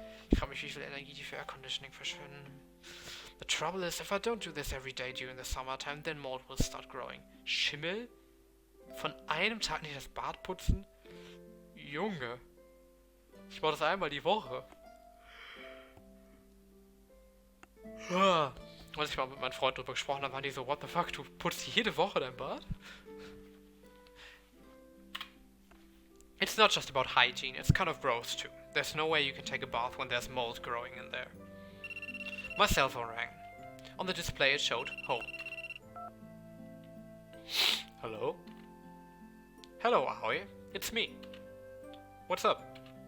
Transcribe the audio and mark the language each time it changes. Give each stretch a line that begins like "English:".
German: Ich frage mich, wie viel Energie die für Air Conditioning verschwenden.
English: The trouble is, if I don't do this every day during the summertime, then mold will start growing.
German: Schimmel? Von einem Tag nicht das Bad putzen? Junge. Ich mache das einmal die Woche. Als ich mal mit meinem Freund drüber gesprochen habe, waren die so,
English: what the fuck,
German: du putzt jede Woche dein Bad?
English: It's not just about hygiene, it's kind of gross too. There's no way you can take a bath when there's mold growing in there. My cell phone rang. On the display it showed home. Hello? Hello, Aoi. It's me. What's up?